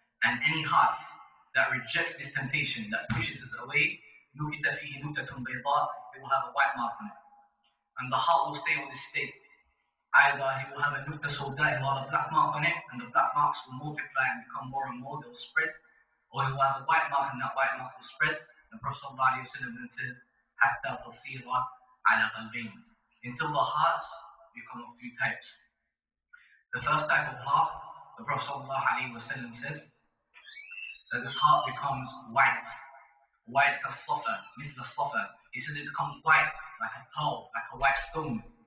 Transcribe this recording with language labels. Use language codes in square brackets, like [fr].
[en] And any heart that rejects this temptation, that pushes it away, [ar] نُكِتَ فِيهِ نُكْتَةٌ بَيْضَاء, [en] it will have a white mark on it. And the heart will stay on this state. Either he will have a [ar] nukta sawda, [en] he will have a black mark on it, and the black marks will multiply and become more and more, they will spread. Or he will have a white mark, and that white mark will spread. The Prophet ﷺ then says, [ar] حَتَّى تَصِيرَ عَلَى قَلْبَيْنِ. [en] Until the hearts become of two types. The first type of heart, the Prophet ﷺ said, that this heart becomes white [ar] كالصفا, مثل الصفا, [en] He says it becomes white, like a pearl, like a white stone.